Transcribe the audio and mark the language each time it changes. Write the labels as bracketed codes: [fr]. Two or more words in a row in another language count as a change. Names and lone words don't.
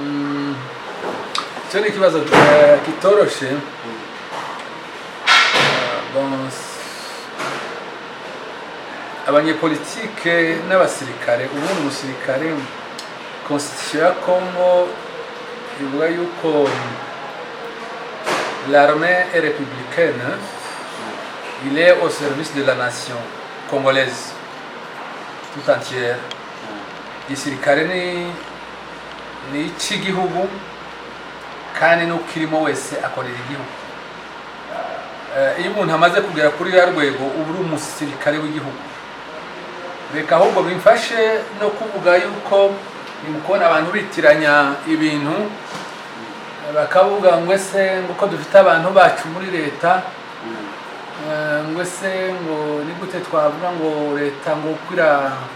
[rw] cyo ni ikibazo kitoroshe abanyepolitike n'abasirikare ubundi umusirikare constitution ya Congo ivuga yuko [fr] l'armée est républicaine, il est au service de la nation congolaise tout entière. [rw] Igisirikare ni icy'igihugu kandi n'ukirimo wese akorera igihugu. Iyo umuntu amaze kugera kuri ya rwego uba uri umusirikare w'igihugu. Reka ahubwo bimfashe no kuvuga yuko nimukona abantu bitiranya ibintu bakavuga ngo ese nguko dufite abantu bacu muri leta ngo ese ngo ni gute twavuga ngo leta ngo kwira